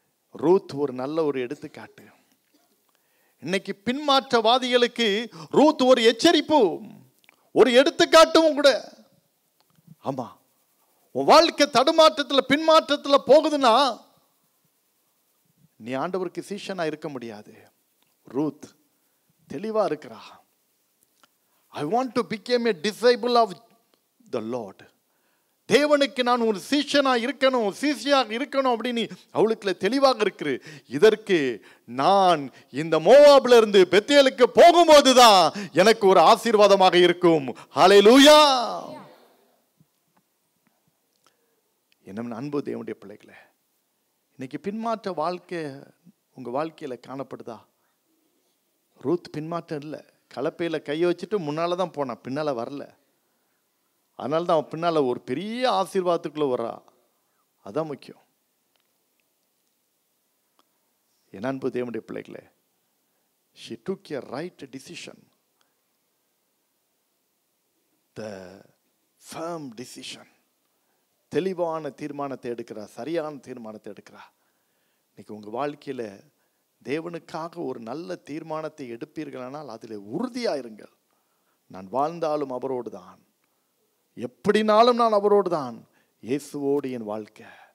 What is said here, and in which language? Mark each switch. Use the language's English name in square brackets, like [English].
[Tamil] Ruth ஒரு நல்ல ஒரு எடுத்துக்காட்டு. இன்னைக்கு பின்மாற்றவாதிகளுக்கு ரூத் ஒரு எச்சரிப்பு, ஒரு எடுத்துக்காட்டும் கூட. ஆமா, உன் வாழ்க்கை தடுமாற்றத்துல பின்மாற்றத்துல போகுதுன்னா நீ ஆண்டவருக்கு சீஷனா இருக்க முடியாது. ரூத் தெளிவா இருக்கிறா. [English] I want to become a disciple of the Lord. [Tamil] தேவனுக்கு நான் ஒரு சீஷனா இருக்கணும், சீஷியாக இருக்கணும் அப்படின்னு அவளுக்குள்ள தெளிவாக இருக்கு. இதற்கு நான் இந்த மோவாப்ல இருந்து பெத்தேலுக்கு போகும்போதுதான் எனக்கு ஒரு ஆசீர்வாதமாக இருக்கும். ஹல்லேலூயா. என்ன அன்பு தேவனுடைய பிள்ளைகளே, இன்னைக்கு பின்மாற்ற வாழ்க்கை உங்க வாழ்க்கையில காணப்படுதா? ரூத் பின்மாற்றம் இல்லை. கலப்பையில கையை வச்சுட்டு முன்னால தான் போனான், பின்னால வரல. அதனால தான் அவன் பின்னால ஒரு பெரிய ஆசீர்வாதத்துக்குள்ள வர்றா. அதான் முக்கியம். என் அன்பு தேவனுடைய பிள்ளைகளே, [English] she took a right decision, the firm decision. [Tamil] தெளிவான தீர்மானத்தை எடுக்கிறா, சரியான தீர்மானத்தை எடுக்கிறா. இன்னைக்கு உங்க வாழ்க்கையில தேவனுக்காக ஒரு நல்ல தீர்மானத்தை எடுப்பீர்களானால் அதில் உறுதியாயிருங்கள். நான் வாழ்ந்தாலும் அவரோடு தான், எப்படினாலும் நான் அவரோடு தான், இயேசுவோடு என் வாழ்க்கை.